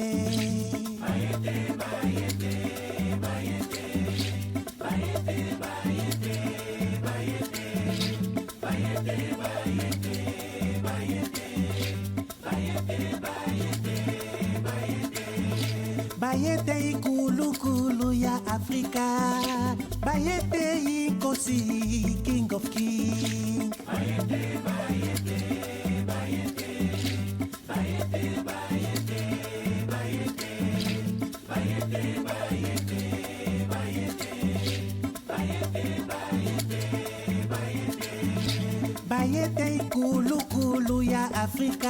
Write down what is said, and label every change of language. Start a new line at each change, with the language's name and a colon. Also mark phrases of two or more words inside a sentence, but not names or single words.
Zulu: Bayete, bayete, bayete, bayete, bayete, bayete, bayete, bayete, bayete, bayete, bayete, bayete ikulu kulu ya Afrika. Bayete inkosi,
English: king of king.
Zulu: Bayete, bayete, bayete, bayete, bayete, bayete, bayete, bayete, bayete, bayete, bayete, bayete. Bayete ikulu kulu ya Afrika.